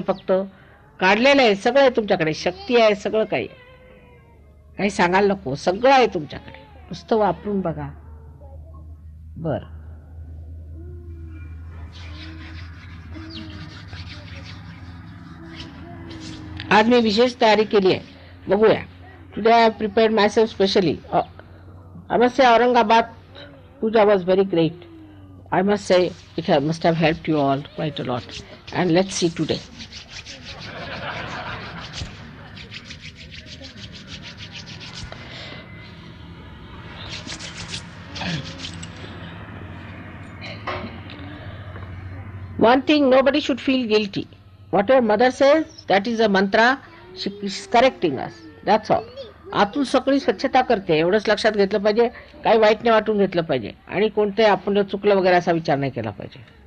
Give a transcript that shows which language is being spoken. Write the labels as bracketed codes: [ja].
[mr] फक्त काढलेलं आहे, सगळं आहे तुमच्याकडे, शक्ती आहे, सगळं काही, काही सांगायला नको, सगळं आहे तुमच्याकडे, नुसतं वापरून बघा. बर, आज मी विशेष तयारी केली आहे, बघूया. [en] Today I have prepared myself specially. I must say Aurangabad puja was very great. I must say it must have helped you all quite a lot. And let's see today. One thing, nobody should feel guilty. Whatever mother says, that is a mantra. She is correcting us. That's all. [mr] आतून सगळी स्वच्छता करते, एवढंच लक्षात घेतलं पाहिजे. काही वाईट नाही वाटून घेतलं पाहिजे, आणि कोणते आपण चुकलं वगैरे असा विचार नाही केला पाहिजे.